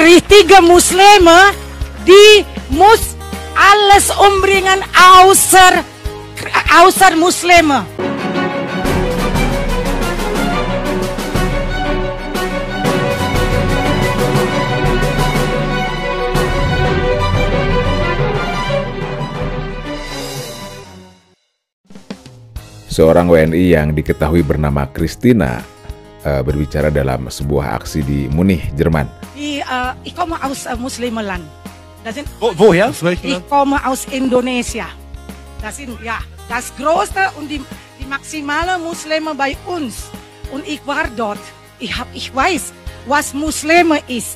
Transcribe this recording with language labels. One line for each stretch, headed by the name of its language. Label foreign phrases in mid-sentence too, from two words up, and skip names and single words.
German: richtige Muslime, die muss alles umbringen außer Muslime.
Indonesian: Seorang WNI yang diketahui bernama Christina berbicara dalam sebuah aksi di Munich, Jerman.
German: Ich komme aus Muslimenland. Woher? Ich komme aus Indonesia. Das sind ja das größte und die maximale Muslime bei uns. Und ich war dort. Ich weiß, was Muslime ist.